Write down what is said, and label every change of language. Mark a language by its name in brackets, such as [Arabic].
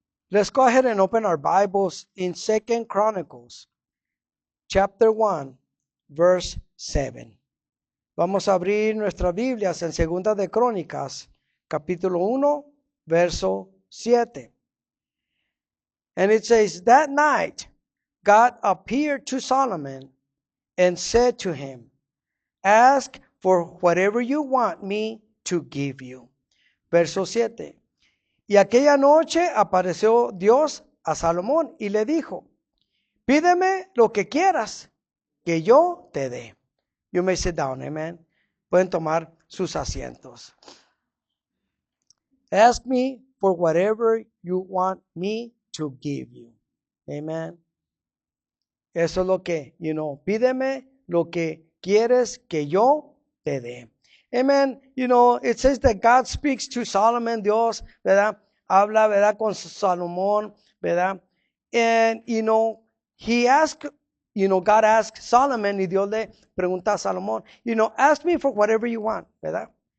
[English] Let's go ahead and open our Bibles in 2 Chronicles, chapter 1, verse 7. [Spanish] Vamos a abrir nuestras Biblias en Segunda de Crónicas, capítulo 1, verso 7. [English] And it says, that night God appeared to Solomon and said to him, ask for whatever you want me to give you. [Spanish] Verso 7. Y aquella noche apareció Dios a Salomón y le dijo, pídeme lo que quieras, que yo te dé. [English] You may sit down, amen. [Spanish] Pueden tomar sus asientos. [English] Ask me for whatever you want me to give you. Amen. [Spanish] Eso es lo que, pídeme lo que quieres que yo te dé. [English] Amen. It says that God speaks to Solomon, [Spanish] Dios, ¿verdad? Habla, ¿verdad? Con Salomón, ¿verdad? [English] And, he asked, God asked Solomon [Spanish] y Dios le pregunta a Salomón, [English] ask me for whatever you want, ¿verdad?